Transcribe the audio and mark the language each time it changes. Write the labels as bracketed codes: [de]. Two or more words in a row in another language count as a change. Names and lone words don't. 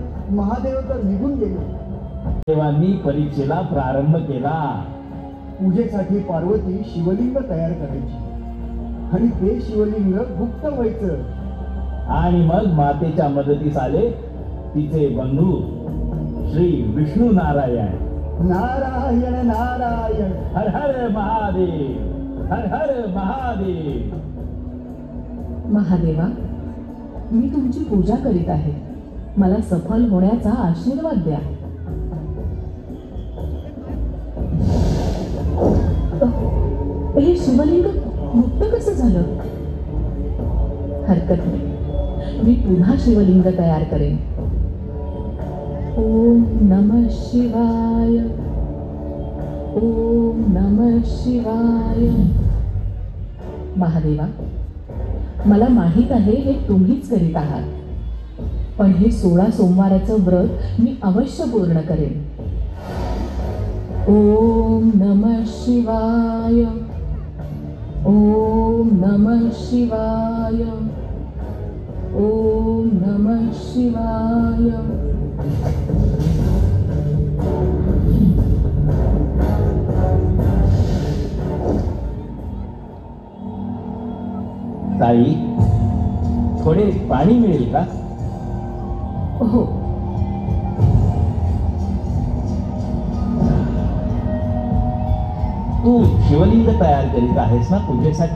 [mr] महादेव तर निघून गेले. देवांनी परीक्षेला प्रारंभ केला. पूजेसाठी पार्वती शिवलिंग तयार करायची आणि ते शिवलिंग गुप्त व्हायचं. आणि मग मातेच्या मदतीस आले तिचे बंधू श्री विष्णू नारायण. नारायण नारायण. हर हर महादेव, हर हर महादेव. महादेवा, मी तुमची पूजा करीत आहे. मला सफल होण्याचा आशीर्वाद द्या. हे शिवलिंग मुक्त कसं झालं? हरकत नाही, मी पुन्हा शिवलिंग तयार करेन. [sa] ओम नमः शिवाय, ओम नमः शिवाय. [mr] महादेवा, मला माहित आहे हे तुम्हीच करीत आहात, पण हे 16 सोमवाराचं व्रत मी अवश्य पूर्ण करेन. [sa] ओम नमः शिवाय, ओम नमः शिवाय, ओम नमः शिवाय. [mr] ताई, थोडे पाणी मिळेल का? हो. तू शिवलिंग तयार करीत आहेस ना पूजेसाठी?